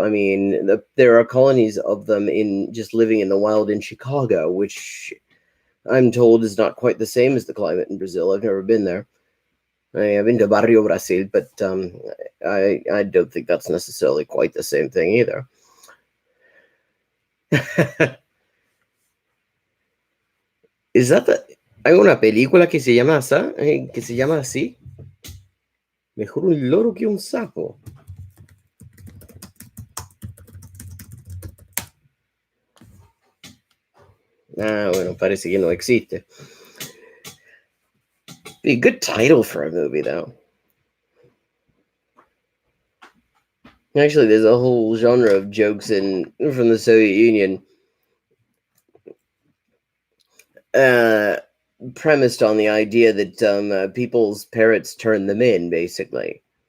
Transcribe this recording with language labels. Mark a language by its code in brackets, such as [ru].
[en] I mean, there are colonies of them in just living in the wild in Chicago, which I'm told is not quite the same as the climate in Brazil. I've never been there. I've been to Barrio Brasil, but I don't think that's necessarily quite the same thing either. Is that [es] hay una película que se llama así? Mejor un loro que un sapo. Ah, bueno, parece que no existe. [en] Be a good title for a movie, though. Actually, there's a whole genre of jokes from the Soviet Union premised on the idea that people's parrots turn them in, basically.